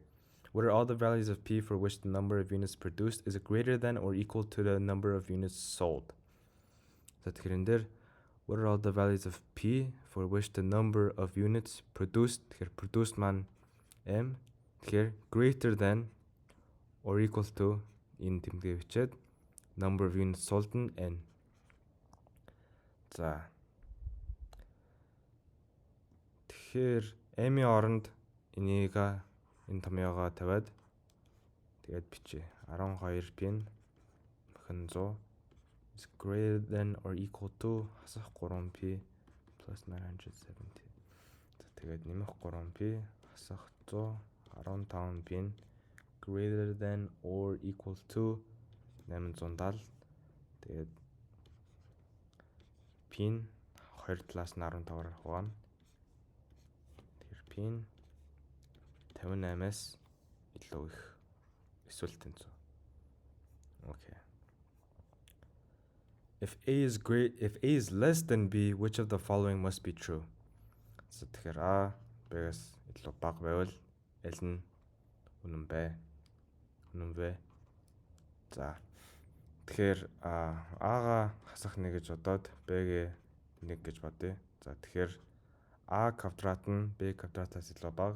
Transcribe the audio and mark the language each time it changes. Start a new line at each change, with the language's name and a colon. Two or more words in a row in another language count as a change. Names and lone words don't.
English: What are all the values of P for which the number of units produced is greater than or equal to the number of units sold? So what are all the values of P for which the number of units produced, here produced man M, here greater than or equal to in тэмдэглэвчээд number of units sold нь N.
Mongolian: За. Тэгэхээр M-ийн оронд энийг энэ томьёогоо тавиад тэгээд бичье.
English: 12p
Mongolian: нь мөхөн
English: 100 is greater than or equal to хасах 3p plus 970.
Mongolian: За тэгээд нэмэх 3p хасах 100 15p нь
English: greater than or equal to
Mongolian: 870. Тэгээд p нь хоёр талаас нь 15-аар хуваана. Тэгэхээр p нь 58-аас илүү их эсвэл тэнцүү.
English: Okay. If A is less than B, which of the following must be true?
Mongolian: So тэгэхээр A B-гээс илүү бага байвал L нь үнэн бэ. За. Тэгэхээр А-га хасах 1 гэж бодоод Б-гээ 1 гэж бодъё. За тэгэхээр А квадрат нь Б квадратаас илүү бага.